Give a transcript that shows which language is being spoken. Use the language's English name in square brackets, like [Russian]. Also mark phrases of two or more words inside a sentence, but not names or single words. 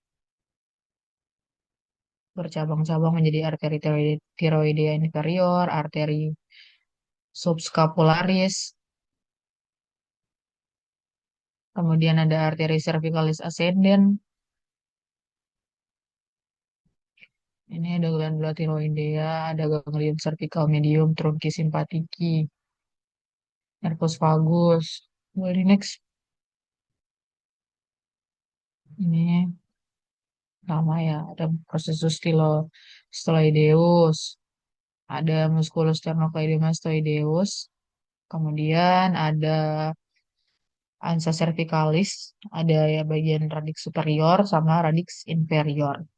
[Indonesian] Bercabang-cabang menjadi arteri tiroidea inferior, arteri subscapularis, kemudian ada arteri cervicalis ascendens. Ini ada glandula tiroidea, ada ganglion cervical medium, trunki simpatiki, nervus vagus. Boleh next. Ini sama ya, ada processus styloideus, ada musculus sternocleidomastoideus, kemudian ada ansa cervicalis, ada ya bagian radix superior sama radix inferior.